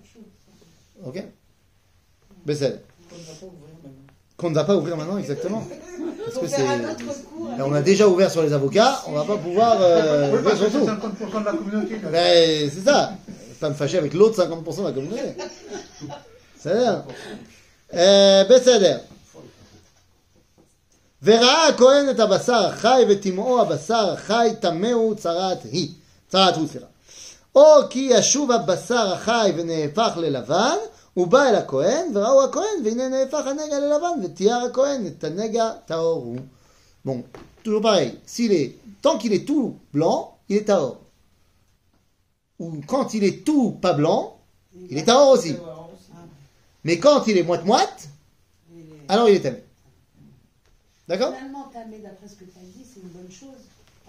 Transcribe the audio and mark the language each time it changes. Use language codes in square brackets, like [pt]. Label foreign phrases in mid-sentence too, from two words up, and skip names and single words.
[fr] Ok? Bessel. Qu'on ne va pas ouvrir maintenant, exactement. Parce Faut que faire un c'est... autre cours. Là, on a déjà ouvert sur les avocats, on va pas pouvoir Oui, ouvrir parce que sur c'est tout. 50% de la communauté. là. Ben, c'est ça. Pas me fâcher avec l'autre 50% de la communauté. C'est-à-dire. [he] בסדר. וראה הכהן את הבשר החי וטמאו הבשר החי טמאו צרת הוא, סליחה. או כי ישוב הבשר החי ונהפך ללבן, הוא בא אל הכהן וראו הכהן והנה נהפך הנגע ללבן ותיאר הכהן את הנגע טהור הוא. [fr] Bon, toujours pareil. Tant qu'il est tout blanc, il est tahor. Ou quand il est tout pas blanc, il est tahor aussi. Mais quand il est moite-moite, alors il est tamé. D'accord? Finalement, tamé, d'après ce que tu as dit, c'est une bonne chose.